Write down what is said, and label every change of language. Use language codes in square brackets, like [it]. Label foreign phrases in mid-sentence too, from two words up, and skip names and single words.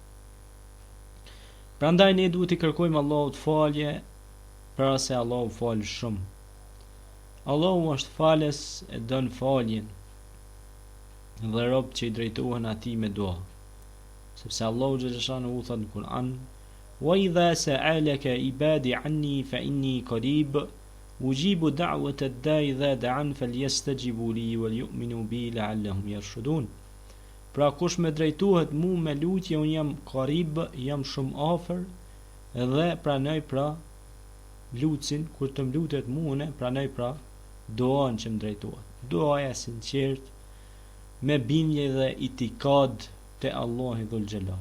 [sq] Prandaj ne duhet i kërkojmë Allahut falje, para se Allahu fal shumë. Allahu është falës e don faljen dhe robët që i drejtohen atij me dua. Sepse [ar] الله جل شأنه [sq] u thot në Kur'an: [ar] "وإذا سألك عبادي عني فإني قريب أجيب دعوة الداع إذا دعان فليستجيبوا لي وليؤمنوا بي لعلهم يرشدون." [sq] Pra kush me drejtohet mu me lutje, un jam qarib, jam shumë afër dhe pranoj pra lutsin, kur të më lutet mua, pranoj pra duan që më drejtohet. Duaja sinqert, me bindje dhe itikad te Allahu [ar] ذو الجلال.